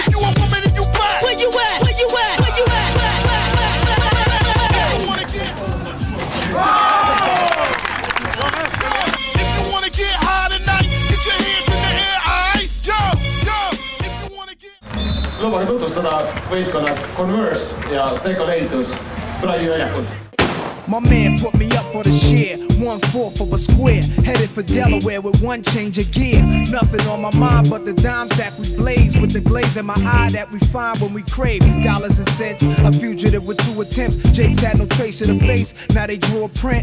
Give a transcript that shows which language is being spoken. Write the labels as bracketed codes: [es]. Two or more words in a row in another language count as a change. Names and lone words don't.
[en] If you a woman and you black. Where you at? Where you at? Where you at? If you wanna get, if you wanna get high tonight, get your hands in the air, alright? Yo, yo. If you wanna get. [et] Lubage tutvustada võistkonnad Converse ja Decollatus Sprayi väljakult. [en] My man put me up for the share, 1/4 of a square, headed for Delaware with one change of gear. Nothing on my mind but the dime sack we blaze, with the glaze in my eye that we find when we crave dollars and cents. A fugitive with 2 attempts, Jake's had no trace of the face, now they drew a print.